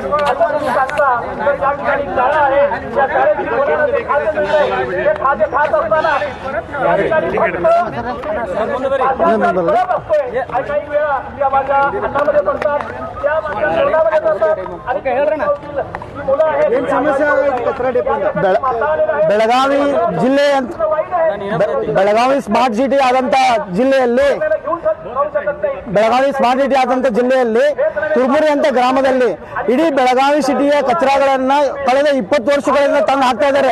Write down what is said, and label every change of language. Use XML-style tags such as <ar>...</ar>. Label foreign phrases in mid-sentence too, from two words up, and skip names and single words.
<mr>असं तुम्ही सांगता तर या ठिकाणी शाळा आहे, त्या शाळेची मुलांना ते खाद्य मिळतंय. ते खाद्य खात असताना या ठिकाणी फक्त असतोय. आणि काही वेळा त्या माझ्या अन्नामध्ये पडतात, त्या माझ्या जेवणामध्ये पडतात. आणि ही मुलं आहेत कचरा डेपो</mr> <kn>ಬೆಳಗಾವಿ ಜಿಲ್ಲೆ ಬೆಳಗಾವಿ</kn> <en>smart city</en> <kn>ಆದಂತ ಜಿಲ್ಲೆಯಲ್ಲಿ ಜಿಲ್ಲೆಯಲ್ಲಿ ತುರ್ಮುರಿ ಅಂತ ಗ್ರಾಮದಲ್ಲಿ ಇಡೀ ಬೆಳಗಾವಿ ಸಿಟಿಯ ಕಚರಾಗಳನ್ನ ಕಳೆದ 20 ವರ್ಷಗಳಿಂದ ತಂದು ಹಾಕ್ತಾ ಇದ್ದಾರೆ.</kn>